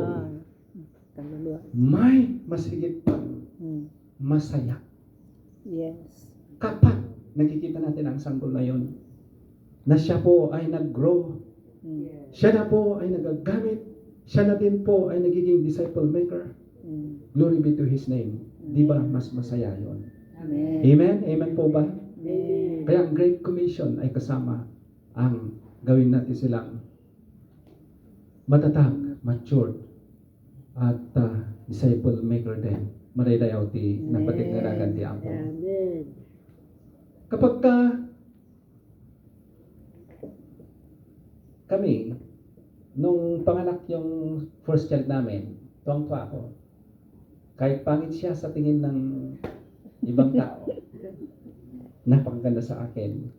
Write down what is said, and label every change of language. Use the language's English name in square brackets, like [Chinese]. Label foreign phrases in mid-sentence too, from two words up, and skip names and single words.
[Filipino] Kaluluwa. May mas higit pang masaya. [English] Yes. [Filipino] Kapag nakikita natin ang sanggol na yun, na siya po ay nag-grow, siya na po ay nagagamit, siya na din po ay nagiging [English] disciple maker. Glory be to His name. [Filipino] Di ba mas masaya yun? Amen. Amen? Amen po ba? Amen. Kaya ang Great Commission ay kasama ang gawin natin silang matatag, matured, at [English] disciple maker [Filipino] din. [Iloko] Maraydayaw ti napatigaragan ti Apo. [Filipino] Amen. Kapag kami, nung panganak yung [English] first child [Filipino] namin, tuwang-tuwa ako. Kahit pangit siya sa tingin ng ibang tao, napakaganda sa akin.